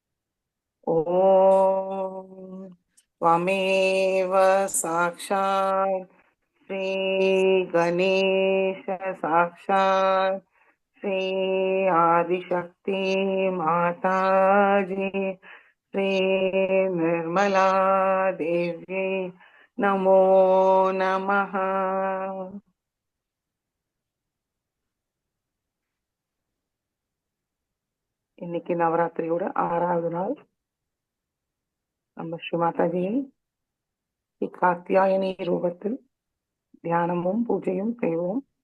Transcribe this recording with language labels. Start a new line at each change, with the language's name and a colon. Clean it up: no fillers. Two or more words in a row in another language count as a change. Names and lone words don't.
Sanskrit: ॐ त्वमेव साक्षात् श्री गणेश साक्षात् श्री आदिशक्ति माताजी श्री निर्मला देवी नमो नमः।
Tamil: இன்னைக்கு நவராத்திரியோட 6வது நாள். நம்ம ஸ்ரீ மாதாஜியை காத்தியாயனி ரூபத்தில் தியானமும் பூஜையும் செய்வோம்.